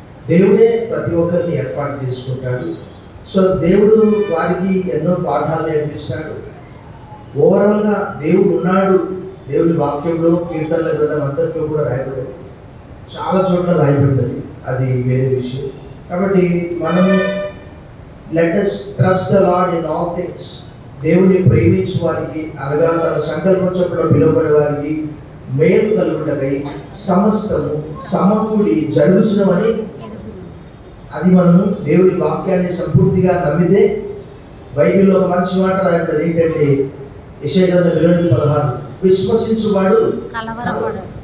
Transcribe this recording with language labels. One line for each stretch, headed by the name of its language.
Telugu: దేవుడే ప్రతి ఒక్కరిని ఏర్పాటు చేసుకుంటాడు. సో దేవుడు వారికి ఎన్నో పాఠాలు నేర్పిస్తాడు. ఓవరాల్గా దేవుడు ఉన్నాడు. దేవుని వాక్యంలో, కీర్తనల గ్రంథం అంతట్లో కూడా రాయబడింది. చాలా చోట్ల రాయబడ్డది. అది వేరే విషయం. కాబట్టి మనము
English: Let us trust the Lord in all things.
Telugu: దేవుని ప్రేమించే వారికి, అనగా తన సంకల్పం చొప్పున పిలువబడే వారికి మేలు కలుగుటకై సమస్తము సమకూడి జరుగుచున్నవని, అది మనము దేవుని వాక్యాన్ని సంపూర్తిగా నమ్మితే, బైబిల్లో ఒక మంచి మాట రాయబడింది ఏంటంటే యెషయా గ్రంథం 28:16, విశ్వసించువాడు కలవరపడడు.